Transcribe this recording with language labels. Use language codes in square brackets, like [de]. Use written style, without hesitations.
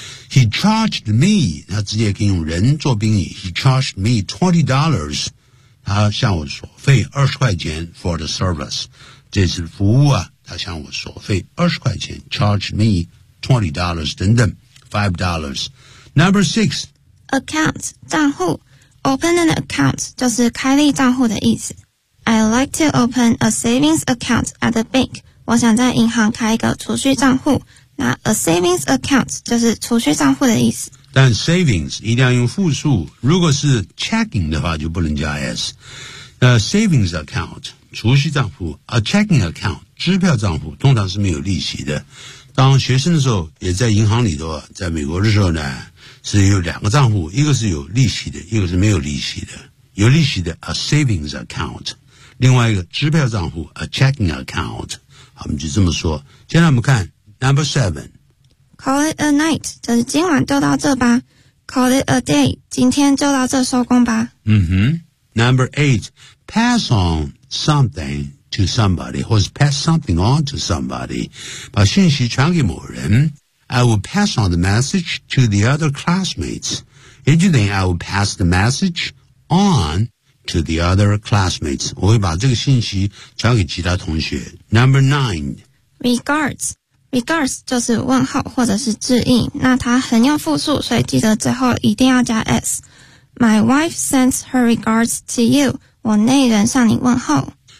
[en] He charged me, [zh] 他直接可以用人做宾语， [en] he charged me $20, [zh] 他向我索费$20 [en] for the service, [zh] 这次服务啊，他向我索费$20, [en] charged me $20, [zh] 等等。$ [en] 5. Number six. [zh] Account, 账户。 [en] Open an account [zh] 就是开立账户的意思。 [en] I'd like to open a savings account at the bank. [zh] 我想在银行开一个储蓄账户。那 [en] a savings account [zh] 就是储蓄账户的意思。但 savings 一定要用复数。如果是 checking 的话就不能加 S。 Savings account, 储蓄账户。 [en] A checking account, [zh] 支票账户通常是没有利息的。当学生的时候也在银行里头，在美国的时候呢，是有两个账户，一个是有利息的，一个是没有利息的。有利息的 [en] a savings account, [zh] 另外一个支票账户 [en] a checking account, [zh] 我们就这么说。接下来我们看 number seven. [en] Call it a night, [zh] 就是今晚就到这吧。 [en] Call it a day, [zh] 今天就到这收工吧。 [en] 嗯哼。Number eight, pass on somethingto somebody, or pass something on to somebody, [zh] 把信息传给某人。 [en] I will pass on the message to the other classmates. [zh] 也就等于 [en] I will pass the message on to the other classmates. [zh] 我会把这个信息传给其他同学。 [en] Number nine. [zh] Regards. Regards 就是问候或者是致意。那它横要复数，所以记得最后一定要加 S. [en] My wife sends her regards to you. [zh] 我内人向你问候。